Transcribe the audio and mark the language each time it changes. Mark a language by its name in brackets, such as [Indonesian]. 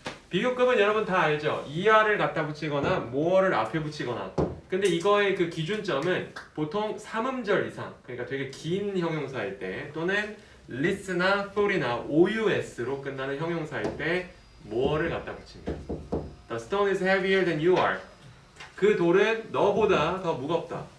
[Korean] 비교급은 여러분 다 알죠? ER을 갖다 붙이거나 more를 앞에 붙이거나 근데 이거의 그 기준점은 보통 3음절 이상 그러니까 되게 긴 형용사일 때 또는 list나 ful이나 OUS로 끝나는 형용사일 때 more를 갖다 붙입니다. [English] The stone is heavier than you are. [Korean] 그 돌은 너보다 더 무겁다.